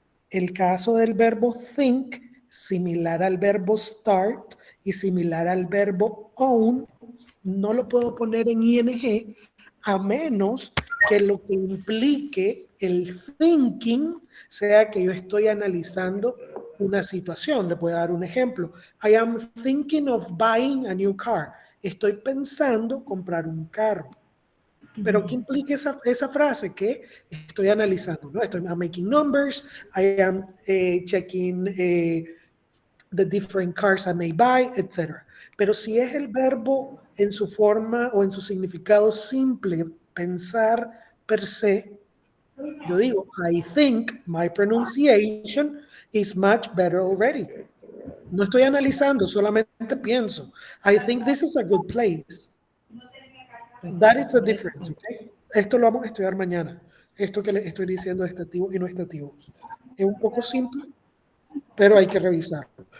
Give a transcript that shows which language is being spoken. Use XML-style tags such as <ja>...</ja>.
<es>El caso del verbo think, similar al verbo start y similar al verbo own, no lo puedo poner en ing a menos que lo que implique el thinking sea que yo estoy analizando una situación. Le puedo dar un ejemplo.</es> <en>I am thinking of buying a new car.</en> <es>Estoy pensando comprar un carro. Pero ¿qué implica esa frase? Que estoy analizando, ¿no?</es> <en>I'm making numbers, I am checking the different cars I may buy, etc.</en> <es>Pero si es el verbo en su forma o en su significado simple, pensar per se, yo digo,</es> <en>I think my pronunciation is much better already.</en> <es>No estoy analizando, solamente pienso.</es> <en>I think this is a good place. That is the difference, okay?</en> <es>Esto lo vamos a estudiar mañana. Esto que le estoy diciendo de estativos y no estativos. Es un poco simple, pero hay que revisarlo.</es>